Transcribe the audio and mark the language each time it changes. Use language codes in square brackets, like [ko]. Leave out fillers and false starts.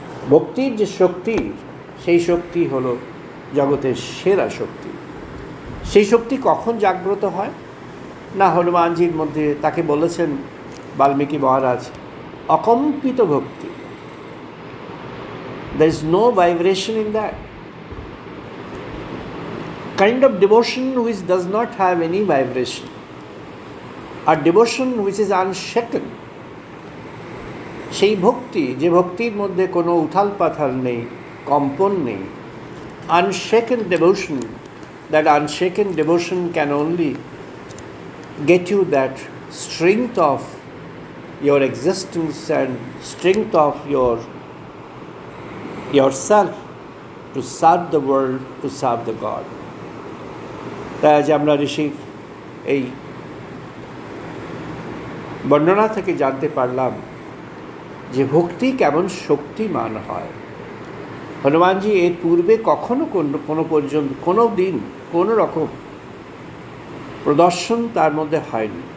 [bn] ভক্তির যে শক্তি, সেই শক্তি হলো জগতের সেরা শক্তি। সেই শক্তি কখন জাগ্রত হয় না, হনুমানজির মধ্যে তাকে বলেছেন বাল্মীকি মহারাজ, অকম্পিত ভক্তি। [en] There is no vibration in that. Kind of devotion which does not have any vibration. A devotion which is unshaken. [bn] সেই ভক্তি, যে ভক্তির মধ্যে কোনো উথাল পাথাল নেই, কম্পন নেই, [en] unshaken devotion, that unshaken devotion can only get you that strength of your existence and strength of yourself to serve the world, to serve the God. [bn] তাই আজ আমরা ঋষির এই বর্ণনা থেকে জানতে পারলাম যে ভক্তি কেমন শক্তিমান হয়। হনুমানজি এর পূর্বে কখনো কোনো দিন কোনো রকম প্রদর্শন তার মধ্যে হয়নি।